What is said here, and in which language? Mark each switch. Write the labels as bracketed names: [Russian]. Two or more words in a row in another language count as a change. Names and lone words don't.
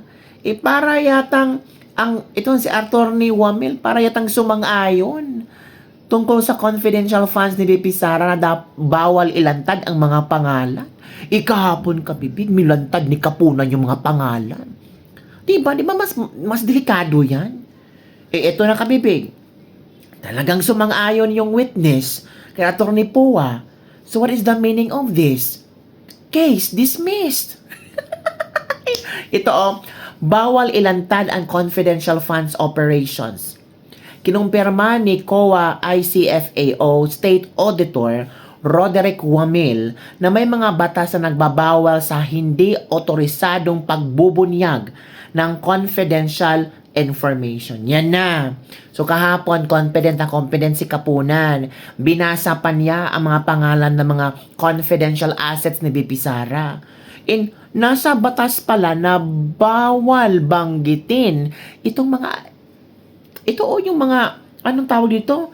[Filipino] Para yatang itong si Attorney Wamil, para yatang sumang-ayon tungkol sa [English] confidential funds [Filipino] ni BP Sara na bawal ilantad ang mga pangalan. Kahapon, Kabibig, milantad ni Kapunan yung mga pangalan. Diba mas delikado yan? Ito na, Kabibig. Talagang sumang-ayon yung witness kay Attorney Pua. [English] So what is the meaning of this? Case dismissed. [Filipino] Ito bawal ilantad ang [English] confidential funds operations. [Filipino] Kinumpirma ni COA ICFAO State Auditor Roderick Wamil na may mga batas na nagbabawal sa hindi otorisadong pagbubunyag ng [English] confidential information. [Filipino] Yan na. So kahapon, confident si Kapunan. Binasa pa niya ang mga pangalan ng mga [English] confidential assets [Filipino] ni BP Sara. Nasa batas pala na bawal banggitin yung mga, anong tawag dito?